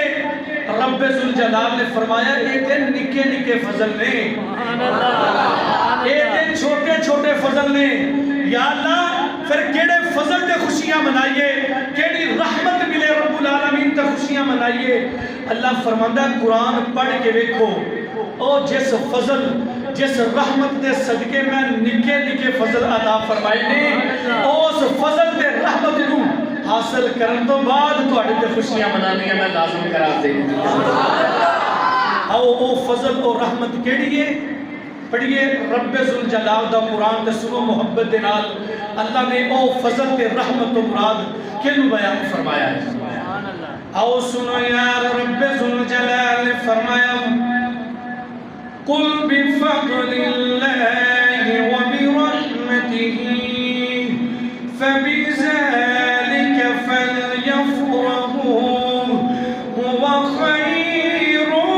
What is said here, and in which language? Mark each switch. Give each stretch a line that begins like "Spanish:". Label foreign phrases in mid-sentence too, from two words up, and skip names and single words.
Punjabi: رب ذوالجلال نے فرمایا ایک نکے نکے فضل نے، ایک چھوٹے چھوٹے فضل نے، یا اللہ پھر کیڑے فضل تے خوشیاں منائیے، کیڑی رحمت ملے رب العالمین تے خوشیاں منائیے۔ اللہ فرماندہ قرآن پڑھ کے دیکھو او جس فضل جس رحمت دے صدقے میں نکے نکے فضل عطا فرمائے نے، اس فضل دے رحمت نو حاصل کرن تو بعد تواڈے تے خوشیاں منانی میں لازم قرار دے۔ او فضل اور رحمت کیڑی ہے؟ پڑھیے رب ذوالجلال دا قرآن تے سنو محبت دے نال، اللہ نے او فضل تے رحمت و مراد کینو بیان فرمایا ہے۔ آؤ سنو یار رب ذوالجلال نے فرمایا
Arabic: قل بفضل اللہ وبرحمتہ فبذلک فلیفرحوا هو خیر